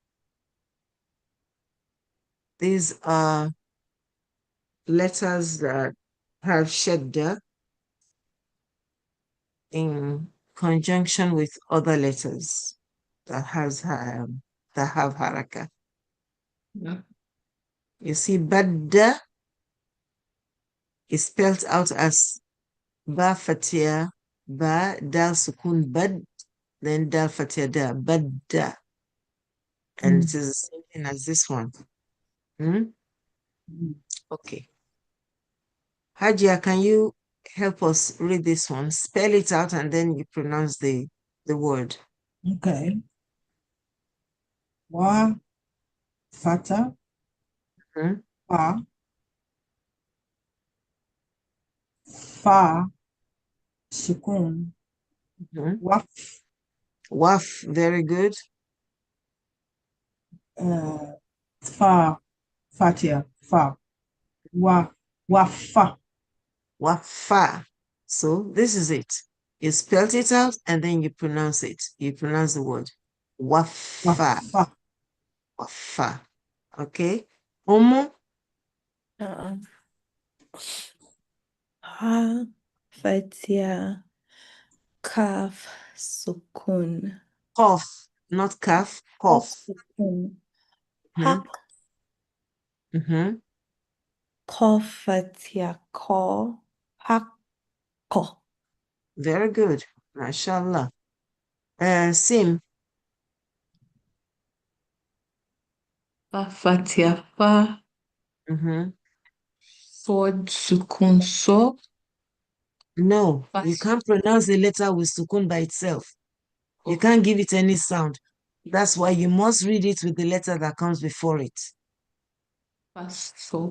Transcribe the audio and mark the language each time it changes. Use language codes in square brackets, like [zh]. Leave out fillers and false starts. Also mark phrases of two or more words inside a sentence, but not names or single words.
[en] These are letters that have shadda in conjunction with other letters that have haraka. Yeah. You see, badda is spelled out as ba fatia, ba dal sukun bad, then dal fatia da, badda. And it is the same thing as this one. Hmm? Okay. Hajia, can you help us read this one? Spell it out and then you pronounce the word. Okay. Wa, fata, Hmm? fa, fa, sukun, Hmm? waf, Waf, very good. fa, fatia, fa, wa, wafa. Wafa. So this is it. You spelled it out and then you pronounce it. You pronounce the word. Wafa. Wafa. Wafa. Okay. Omo. Uh-uh. Ha, fatia, kaf, sukun. Cough. Not calf. Kaf, Cough. sukun. Hmm. Hak, Mm-hmm. kof, fatia, ko, hak, ko. Very good. MashaAllah. Sim. Fa, fatia, fa, Mm-hmm. Sword, sukun, so. No, you can't pronounce the letter with sukun by itself. You can't give it any sound. That's why you must read it with the letter that comes before it. Faso.